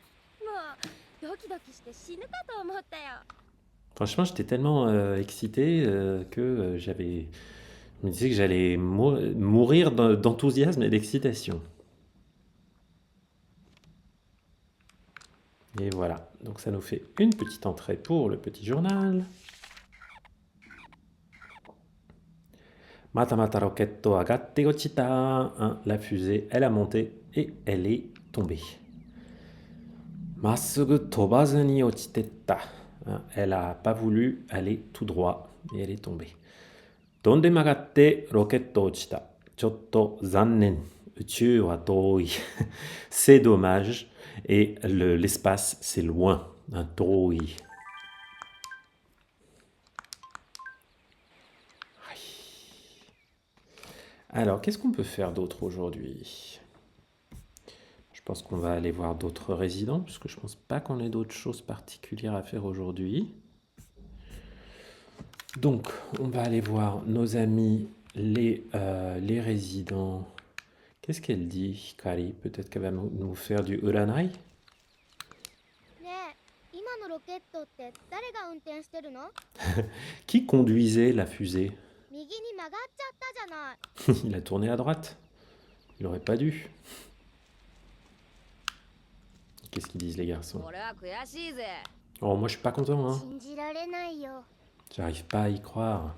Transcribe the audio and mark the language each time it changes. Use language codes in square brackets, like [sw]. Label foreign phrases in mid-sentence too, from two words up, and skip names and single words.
[fr] Franchement, j'étais tellement excité que je me disais que j'allais mourir d'enthousiasme et d'excitation. Et voilà, donc ça nous fait une petite entrée pour le petit journal. [ja] また ロケット 上がって 落ちた. [fr] Hein, la fusée, elle a monté et elle est tombée. [ja] まっすぐ 飛ばず に 落ちてった. [fr] Hein, elle n'a pas voulu aller tout droit et elle est tombée. [ja] どんで 曲がって ロケット 落ちた。 ちょっと 残念. 宇宙 は 遠い. [fr] C'est dommage. Et l'espace, c'est loin. Un toi. Alors, qu'est-ce qu'on peut faire d'autre aujourd'hui? Je pense qu'on va aller voir d'autres résidents, puisque je pense pas qu'on ait d'autres choses particulières à faire aujourd'hui. Donc, on va aller voir nos amis, les résidents. Qu'est-ce qu'elle dit, Kari? Peut-être qu'elle va nous faire du uranai? [ja] ねえ、今のロケットって誰が運転してるの？ [fr] Qui conduisait la fusée? [ja] 右に曲がっちゃったじゃない。 [fr] Il a tourné à droite. Il aurait pas dû. Qu'est-ce qu'ils disent les garçons? [ja] これは悔しいぜ。 [fr] Oh, moi je suis pas content, hein. [ja] 信じられないよ。 [fr] J'arrive pas à y croire.